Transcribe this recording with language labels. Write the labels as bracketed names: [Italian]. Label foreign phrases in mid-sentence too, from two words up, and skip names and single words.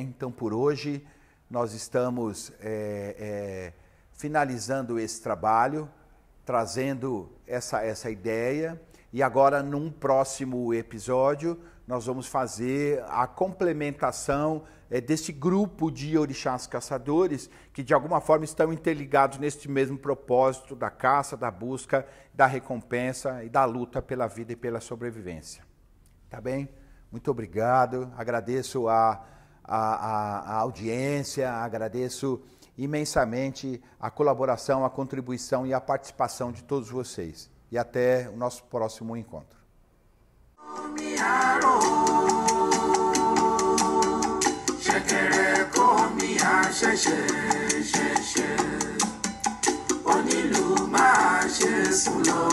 [Portuguese] Então, por hoje, nós estamos finalizando esse trabalho, trazendo essa ideia, e agora, num próximo episódio, nós vamos fazer a complementação desse grupo de orixás caçadores que, de alguma forma, estão interligados neste mesmo propósito da caça, da busca, da recompensa e da luta pela vida e pela sobrevivência. Tá bem? Muito obrigado, agradeço a audiência, agradeço imensamente a colaboração, a contribuição e a participação de todos vocês. E até o nosso próximo encontro. [Yoruba] Ṣẹ̀kẹ̀rẹ̀ kò mí àṣẹ̀ṣẹ̀ ṣẹ̀ṣẹ̀ onílù máa ṣe sùn.